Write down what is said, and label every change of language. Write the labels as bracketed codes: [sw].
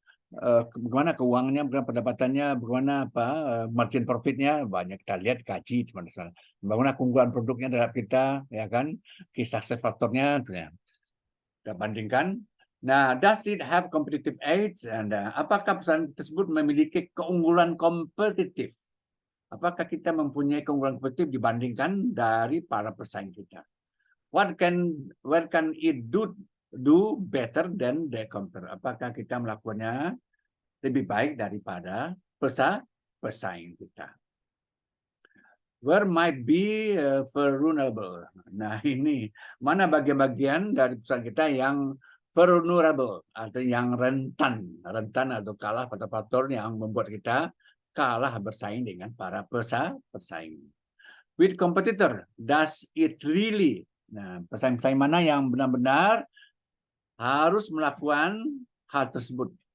[id] Bagaimana keuangannya, bagaimana pendapatannya, bagaimana margin profitnya, banyak kita lihat gaji, bagaimana keunggulan produknya terhadap kita, ya kan? Kisah success faktornya, kita bandingkan. [en] Nah, does it have competitive edge? And [id] apakah perusahaan tersebut memiliki keunggulan kompetitif? Apakah kita mempunyai keunggulan kompetitif dibandingkan dari para pesaing kita? [en] What can it do better than the competitor? [id] Apakah kita melakukannya lebih baik daripada pesaing kita? [en] Where might be vulnerable? [id] Nah, ini mana bagian-bagian dari perusahaan kita yang vulnerable atau yang rentan atau kalah pada faktor yang membuat kita kalah bersaing dengan para pesaing. [en] With competitor, does it really? [id] Nah, pesaing-pesaing mana yang benar-benar harus melakukan hal tersebut?